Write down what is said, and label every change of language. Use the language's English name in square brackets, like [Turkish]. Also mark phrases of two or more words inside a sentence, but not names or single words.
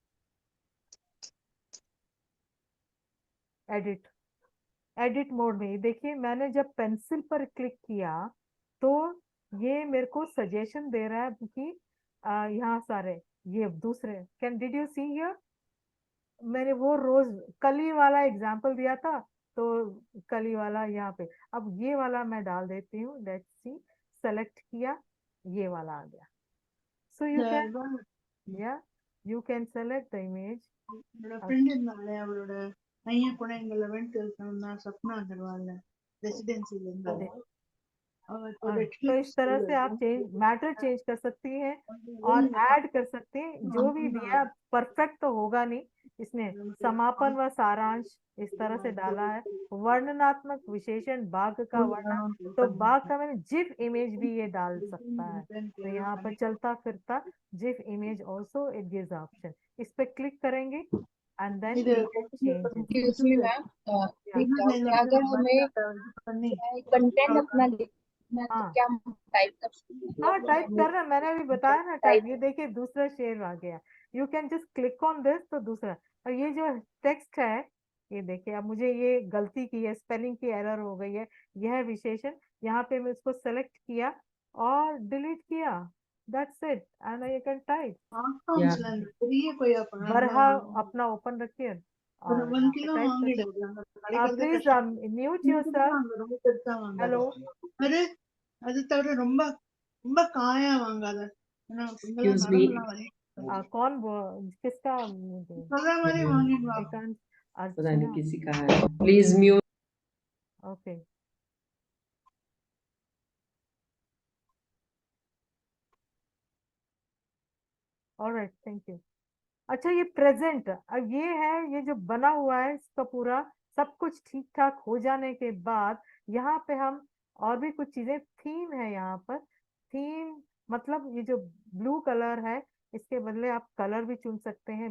[Hindi] एडिट, [English] edit mode [Hindi] में देखिए, मैंने जब पेंसिल पर क्लिक किया तो ये मेरे को सजेशन दे रहा है कि यहाँ सारे ये दूसरे, [English] can did you see here, [Hindi] मैंने वो रोज कली वाला एग्जांपल दिया था, तो कली वाला यहाँ पे, अब ये वाला मैं डाल देती हूँ, [English] let's see, [Hindi] सेलेक्ट किया, ये वाला आ गया। [English] so you can, ya you can select the image. [Tamil] என்னோட ஃப்ரெண்ட் இருந்தாங்களே அவளோட பையன் கூட எங்க 11th இருக்கணும்னா சப்னா அகர்வால் ரெசிடென்சில இருந்தாங்க [Hindi] तो इस तरह से आप [English] matter change [Hindi] कर सकती हैं और ऐड कर सकते हैं, जो भी दिया परफेक्ट तो होगा नहीं, इसने समापन व सारांश इस तरह से डाला है, वर्णनात्मक विशेषण, बाघ का वर्णन, तो बाघ का मैंने [English] GIF image [Hindi] भी ये डाल सकता है, तो यहाँ पर चलता फिरता [English] GIF image also it gives option, [Hindi] इस पे क्लिक करेंगे [English] and then change. Excuse me, ma'am. [Hindi] एक doubt है, अगर हमें कंटेंट अपना लिखना है तो हाँ क्या हम टाइप कर सकते हैं? हाँ, टाइप कर रहा, मैंने अभी बताया ना टाइप, ये देखिए दूसरा शेर आ गया, [English] you can just click on this, [Hindi] तो दूसरा, और ये जो टेक्स्ट है, ये देखिए, अब मुझे ये गलती की है, स्पेलिंग की एरर हो गई है, यह विशेषण, यहाँ पे मैं इसको सेलेक्ट किया और डिलीट किया, [English] That's it, and you can type. [Tamil] Smartphones பெரிய கொய்யா பழம் [Hindi] बरहा अपना open रखिए [Tamil] ஒரு [Hindi] और [Tamil] 1 [Hindi] यहाँ पे [Tamil] கிலோ [Hindi] टाइप [Tamil] வாங்கிடு [Hindi] करिए. [Tamil] அங்க கிடைக்கிறதே [English] Please [Tamil] கஷ்டம் [English] mute yourself. [Tamil] வாங்க ரொம்ப பெருசா வாங்காத [English] Hello. [Tamil] அது தவிர ரொம்ப ரொம்ப காயா வாங்காத ஏன்னா இங்கெல்லாம் [English] Excuse me. [Tamil] நரம்பெல்லாம் வலி [Hindi] कौन किसका [Tamil] சொல்ற மாதிரி வாங்கிட்டு வா [Hindi] एकांत पता नहीं अर्चना. किसी का है. [English] Please mute. Okay. All right, thank you. [Hindi] अच्छा, ये प्रेजेंट, अब ये है, ये जो बना हुआ है इसका पूरा सब कुछ ठीक ठाक हो जाने के बाद यहाँ पे हम और भी कुछ चीजें, थीम है यहाँ पर. थीम मतलब ये जो [English] blue colour [Hindi] है, इसके बदले आप कलर भी चुन सकते हैं.